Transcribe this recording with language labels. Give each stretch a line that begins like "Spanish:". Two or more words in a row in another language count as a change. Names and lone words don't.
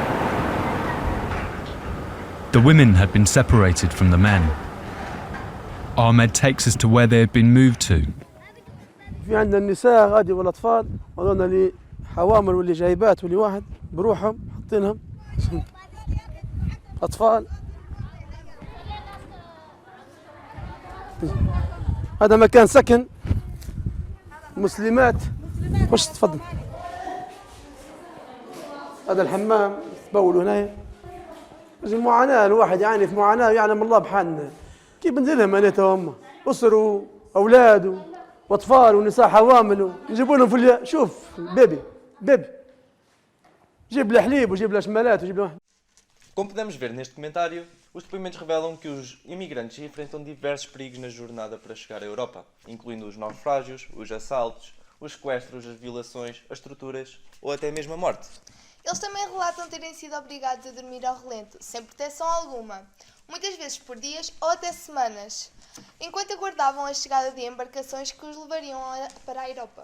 English: The women had been separated from the men. Ahmed takes us to where they had been moved to.
Arabic: في عندنا النساء غادي والاطفال، هذول اللي حوامل واللي جايبات واللي واحد بروحهم حاطينهم اطفال. هذا مكان سكن مسلمات. خش تفضل. هذا الحمام تبولوا هنا. معاناة، الواحد يعاني في معاناة يعلم الله بحالنا. كيف بنزل لهم انا هم اسر واولاد واطفال ونساء حوامل نجيبوا لهم شوف بيبي جيب له حليب وجيب له شمالات وجيب له.
Portuguese: Como podemos ver neste comentário, os depoimentos revelam que os imigrantes enfrentam diversos perigos na jornada para chegar à Europa, incluindo os naufrágios, os assaltos, os sequestros, as violações, as torturas ou até mesmo a morte. Eles também relatam terem sido obrigados a dormir ao relento, sem proteção alguma, muitas vezes por dias ou até semanas, enquanto aguardavam a chegada de embarcações que os levariam para a Europa.